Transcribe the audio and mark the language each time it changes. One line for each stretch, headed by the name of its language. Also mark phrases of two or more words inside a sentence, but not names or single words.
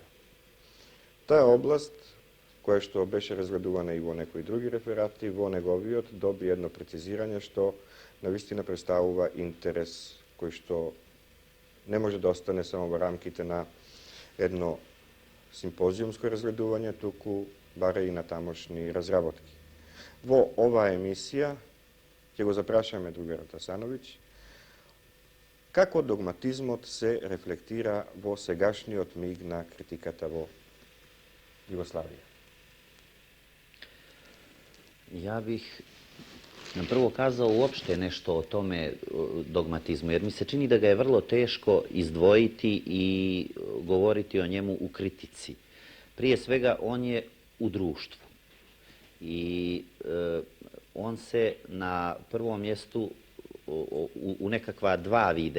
Macedonian: Таа област, која што беше разгледувана и во некои други реферати, во неговиот доби едно прецизирање што навистина представува интерес кој што не може да остане само во рамките на едно симпозиумско разгледување, туку баре и на тамошни разработки. Во оваа емисија ќе го запрашаме другарот Асановиќ како догматизмот се рефлектира во сегашниот миг на критиката во Југославија.
Serbian: Ja bih prvo kazao uopšte nešto o tome dogmatizmu, jer mi se čini da ga je vrlo teško izdvojiti i govoriti o njemu u kritici. Prije svega, on je u društvu i on se na prvom mjestu u nekakva dva vida